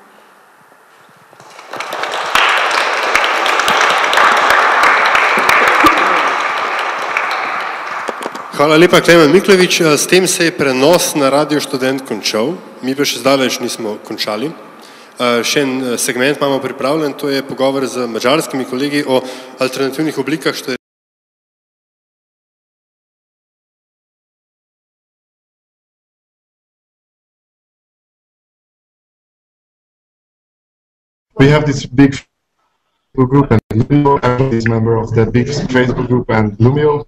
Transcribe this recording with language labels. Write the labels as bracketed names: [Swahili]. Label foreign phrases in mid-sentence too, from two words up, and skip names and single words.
[Slovenian] Hvala lepa, Klemen Miklovič. S tem se je prenos na Radio Študent končal. Mi pa še zdaleč nismo končali. Še en segment imamo pripravljen, to je pogovor z madžarskimi kolegi o alternativnih oblikah študentov. [English] We have this big Facebook group and Lumio, and is member of that big Facebook group and Lumio.